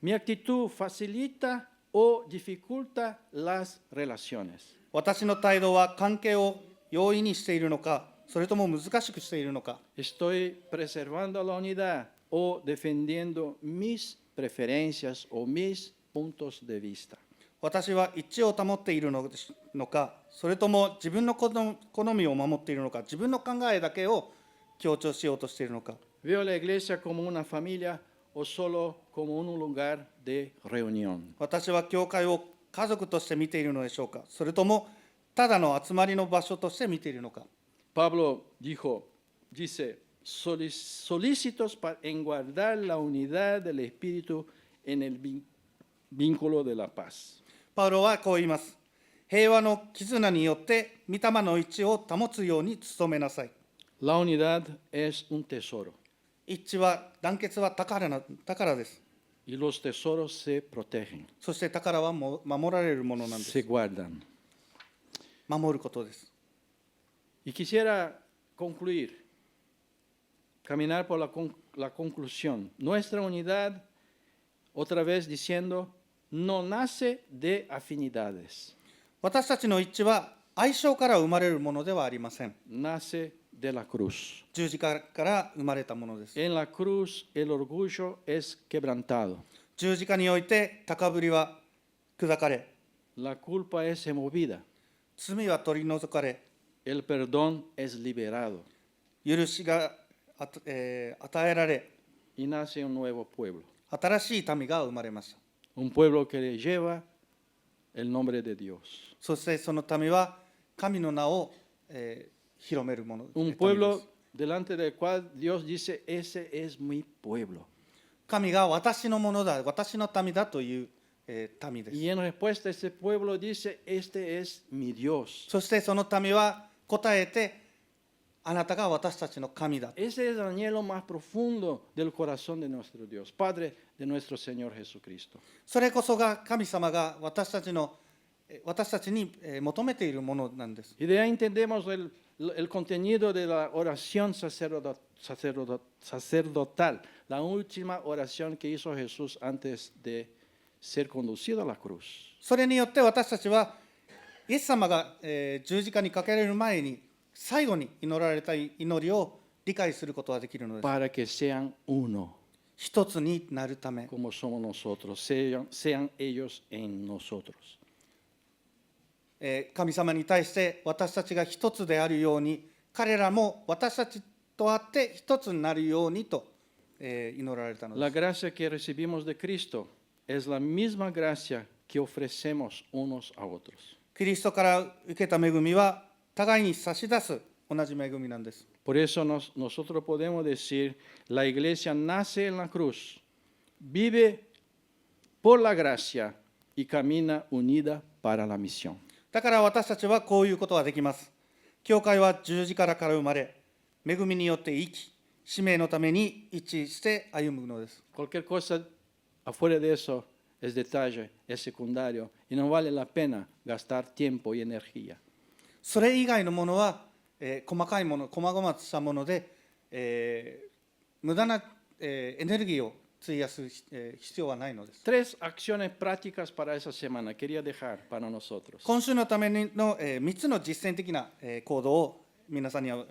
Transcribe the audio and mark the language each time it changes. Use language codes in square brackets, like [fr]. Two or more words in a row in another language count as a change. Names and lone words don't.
[es] ¿Mi actitud facilita o dificulta las relaciones? [ja] 私の態度は関係を容易にしているのか、それとも難しくしているのか。 [es] ¿Estoy preservando la unidad o defendiendo mis preferencias o mis puntos de vista? [ja] 私は一致を保っているのか、それとも自分の好みを守っているのか、自分の考えだけを強調しようとしているのか。 [es] ¿Veo la iglesia como una familia o solo como un lugar de reunión? [ja] 私は教会を家族として見ているのでしょうか、それともただの集まりの場所として見ているのか。 [es] Pablo dice, solícitos en guardar la unidad del Espíritu en el vínculo de la paz. [ja] パウロはこう言います。平和の絆によって御霊の一致を保つように努めなさい。 [es] La unidad es un tesoro [ja] 一致は、団結は宝です。 [es] y los tesoros se protegen, [ja] そして宝はも守られるものなんです。 [es] se guardan. [ja] 守ることです。 [es] Y quisiera concluir, caminar por la conclusión. Nuestra unidad, otra vez diciendo, no nace de afinidades, [ja] 私たちの一致は相性から生まれるものではありません。 [es] nace de la cruz. [ja] 十字架から生まれたものです。 [es] En la cruz el orgullo es quebrantado, [ja] 十字架において高ぶりは砕かれ、 [es] la culpa es removida, [ja] 罪は取り除かれ、 [es] el perdón es liberado [ja] 許しが与えられ、 [es] y nace un nuevo pueblo, [ja] 新しい民が生まれました。 [es] un pueblo que lleva el nombre de Dios, [ja] そしてその民は神の名を、広めるもの。 [es] un [ja] 民 [es] pueblo [ja] です。 [es] delante del cual Dios dice, ese es mi pueblo. [ja] 神が私のものだ、私の民だという、民です。 [es] Y en respuesta ese pueblo dice, este es mi Dios. [ja] そしてその民は答えて、あなたが私たちの神だ。 [es] Ese es el anhelo más profundo del corazón de nuestro Dios, Padre de nuestro Señor Jesucristo. [ja] それこそが神様が私たちに求めているものなんです。 [es] Y de ahí entendemos el contenido de la oración sacerdotal, la última oración que hizo Jesús antes de ser conducido a la cruz. [ja] それによって私たちはイエス様が、十字架にかけられる前に最後に祈られた祈りを理解することができるのです。 [es] Para que sean uno, [ja] 一つになるため、 [es] como somos nosotros, sean ellos en nosotros. [ja] 神様に対して私たちが一つであるように、彼らも私たちと会って一つになるようにと、祈られたので [es] La [ja] す。 [es] gracia que recibimos de Cristo es la misma gracia que ofrecemos unos a otros. [ja] キリストから受けた恵みは互いに差し出す同じ恵みなんです。 [es] Por eso nosotros podemos decir, la iglesia nace en la cruz, vive por la gracia y camina unida para la misión. [ja] だから私たちはこういうことができます。教会は十字架から生まれ、恵みによって生き、使命のために一致して歩むのです。 [es] Cualquier cosa afuera de eso es detalle, es secundario y no vale la pena gastar tiempo y energía. [ja] それ以外のものは、細かいもの、細々としたもので、無駄な、エネルギーを費やす、必要はないのです。 [es] Tres acciones prácticas para esa semana quería dejar para nosotros. [ja] 今週のための、3つの実践的な、行動を皆さんには、